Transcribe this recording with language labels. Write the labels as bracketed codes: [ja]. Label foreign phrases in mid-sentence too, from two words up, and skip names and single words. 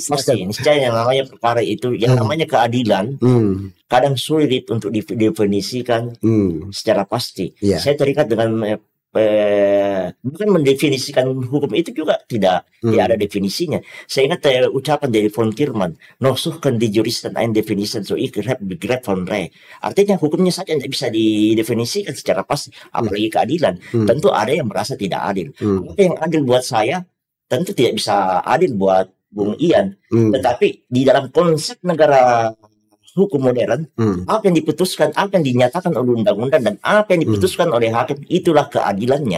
[id] Pasti, yang namanya perkara itu, yang namanya keadilan, kadang sulit untuk didefinisikan secara pasti. Saya terikat dengan bukan mendefinisikan hukum itu juga tidak ada definisinya. Saya ingat ucapan dari von Kirman, [de] "Nosuchen die Juristen eine Definition so ich begreif von Recht." [id] Artinya hukumnya saja tidak bisa didefinisikan secara pasti, apalagi keadilan. Tentu ada yang merasa tidak adil. Apa yang adil buat saya tentu tidak bisa adil buat Bung Ian. Tetapi di dalam konsep negara hukum modern, apa yang diputuskan, apa yang dinyatakan oleh undang-undang dan apa yang diputuskan oleh hakim, itulah keadilannya.